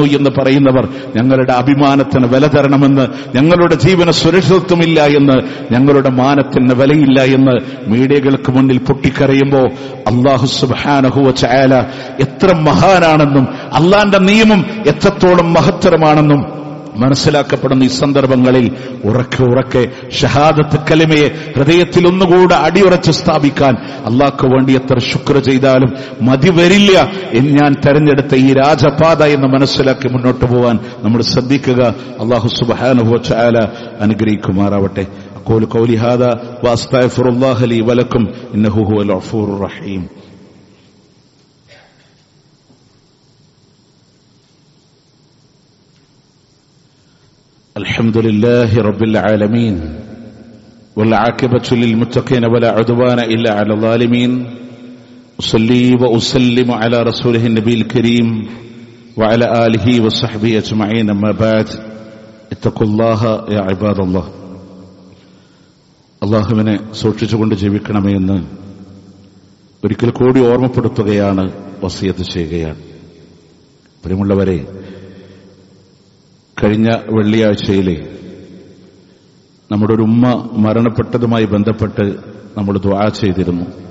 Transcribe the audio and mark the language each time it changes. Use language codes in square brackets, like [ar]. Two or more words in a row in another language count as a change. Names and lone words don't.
[ml] എന്ന് പറയുന്നവർ, ഞങ്ങളുടെ അഭിമാനത്തിന് വില തരണമെന്ന്, ഞങ്ങളുടെ ജീവന സുരക്ഷിതത്വമില്ല എന്ന്, ഞങ്ങളുടെ മാനത്തിന് വിലയില്ല എന്ന് മീഡിയകൾക്ക് മുന്നിൽ പൊട്ടിക്കരയുമ്പോൾ [ar] الله سبحانه وتعالى [ml] എത്ര മഹാനാണെന്നും അള്ളാന്റെ നിയമം എത്രത്തോളം മഹത്തരമാണെന്നും മനസ്സിലാക്കപ്പെടുന്ന ഈ സന്ദർഭങ്ങളിൽ ഉറക്കെ ഷഹാദത്ത് കലിമയെ ഹൃദയത്തിൽ ഒന്നുകൂടെ അടിയുറച്ച് സ്ഥാപിക്കാൻ അള്ളാഹ്ക്ക് വേണ്ടി എത്ര ശുക്ർ ചെയ്താലും മതി വരില്ല. ഞാൻ തെരഞ്ഞെടുത്ത ഈ രാജപാത എന്ന് മനസ്സിലാക്കി മുന്നോട്ട് പോകാൻ നമ്മൾ ശ്രദ്ധിക്കുക. [ar] الله سبحانه وتعالى [ml] അനുഗ്രഹിക്കുമാറാവട്ടെ. [ar] أقول قولي هذا وأستغفر الله لي ولكم إنه هو الغفور الرحيم. الحمد لله رب العالمين والعاقبة للمتقين ولا عدوان إلا على الظالمين. أصلي وأسلم على رسوله النبي الكريم وعلى آله وصحبه أجمعين. أما بعد اتقوا الله يا عباد الله. [ml] അള്ളാഹുവിനെ സൂക്ഷിച്ചുകൊണ്ട് ജീവിക്കണമേ എന്ന് ഒരിക്കൽ കൂടി ഓർമ്മപ്പെടുത്തുകയാണ്, വസിയത്ത് ചെയ്യുകയാണ്. പ്രിയമുള്ളവരെ, കഴിഞ്ഞ വെള്ളിയാഴ്ചയിലെ നമ്മുടെ ഒരു ഉമ്മ മരണപ്പെട്ടതുമായി ബന്ധപ്പെട്ട് നമ്മൾ ദുആ ചെയ്തിരുന്നു.